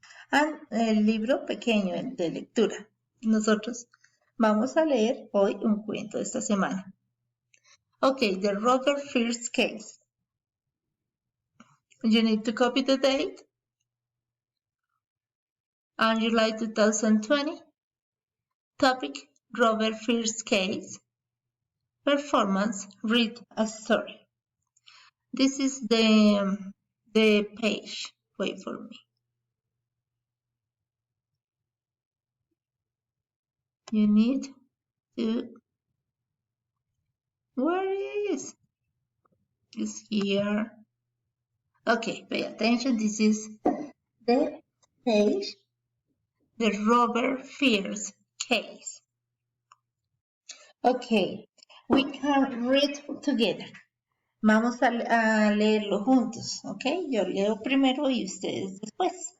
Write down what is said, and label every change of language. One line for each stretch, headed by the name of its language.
Spanish: And el libro pequeño de lectura. Nosotros vamos a leer hoy un cuento de esta semana.
English: Okay, the Robert First Case. You need to copy the date and July 2020. Topic, Robert First Case. Performance, read a story. This is the page. Wait for me. You need to, where is here. Okay, pay attention. This is the page, the Robert First Case. Okay, we can read together.
Spanish: Vamos a leerlo juntos, ok? Yo leo primero y ustedes después.